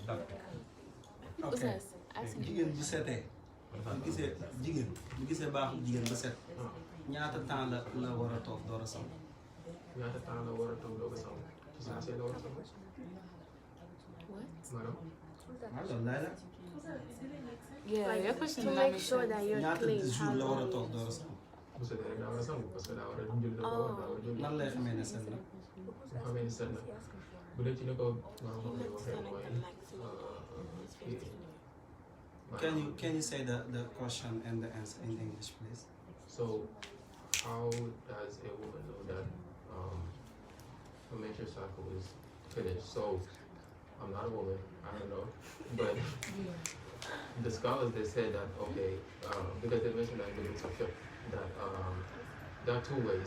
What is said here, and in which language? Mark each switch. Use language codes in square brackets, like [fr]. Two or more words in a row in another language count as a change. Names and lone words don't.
[wo] ok jigéen bu setee bu gisee jigéen bu gisee baaxul jigéen ba set ñaata temps la war a toog door a sangu ñaata temps la war a toog doo ko sangu ci saa see la war a sangu maanaam loolu laay la [en] Yeah, your to question make sure that you're [wo] ñaata [en] clean. [wo] jour la war a [en] How [wo] toog [en] long? [wo] door a sangu bu setee rek daa war a sangu [fr] parce que [wo] daa war a julli dafa war daa war a julli nan lay xamee ne set na bu xamee ni set na bu dee ci ni ko maanaam xam ne waxee mooy [en] can you say the question and the answer in English please so how does a woman know that her menstrual cycle is finished? So I'm not a woman, I don't know, but the scholars they said that okay, because they mentioned that in the fiqh that there are two ways.